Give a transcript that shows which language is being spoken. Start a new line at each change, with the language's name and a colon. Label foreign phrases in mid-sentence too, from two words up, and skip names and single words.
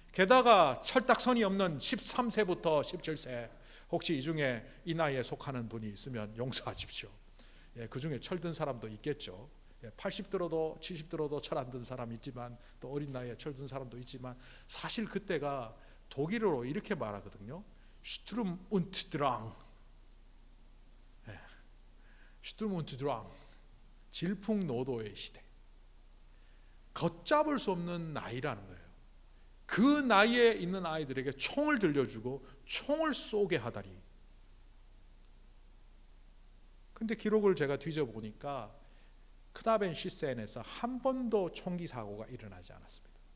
Korean: 게다가 철딱선이 없는 13세부터 17세, 혹시 이 중에 이 나이에 속하는 분이 있으면 용서하십시오. 그 중에 철든 사람도 있겠죠. 80 들어도 70 들어도 철 안 든 사람 있지만, 또 어린 나이에 철든 사람도 있지만, 사실 그때가 독일어로 이렇게 말하거든요.
German: Sturm und Drang. Sturm und Drang.
Korean: 질풍노도의 시대. 걷잡을 수 없는 나이라는 거예요. 그 나이에 있는 아이들에게 총을 들려주고 총을 쏘게 하다니. 근데 기록을 제가 뒤져보니까 크나벤 시센에서 한 번도 총기 사고가 일어나지 않았습니다.